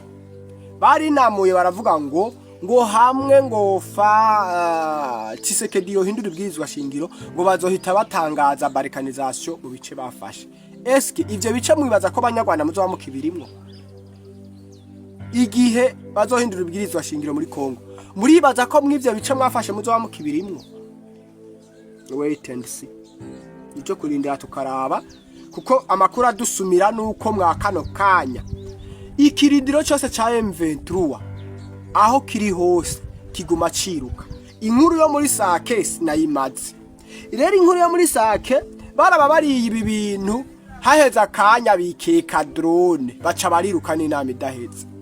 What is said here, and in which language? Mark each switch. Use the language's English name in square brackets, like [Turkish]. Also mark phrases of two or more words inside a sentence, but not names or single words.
[Rundi] Bari namuye baravuga ngo hamwe ngo fa Tshisekedi yohindura ibwirizwa shingiro ngo bazohita batangaza balkanization mu bice bafashe. Eske ivyo bice mwibaza ko abanyarwanda muzoba mukibirimwo igihe bazohindura ibwirizwa shingiro muri Kongo? Muribaza ko mw'ivyo bice mwafashe muzoba mukibirimwo? [English] Wait and see. [Rundi] Nico kurindira tukaraba kuko amakuru adusumira nuko mwakano kanya ikirindiro cyose ca M23 aho kiri hose kiguma ciruka. Inkuru yo muri Sake sinayimaze. Rero inkuru yo muri Sake baraba bari ibi bintu haheza kanya bikeka drone baca bariruka n'inama idaheze.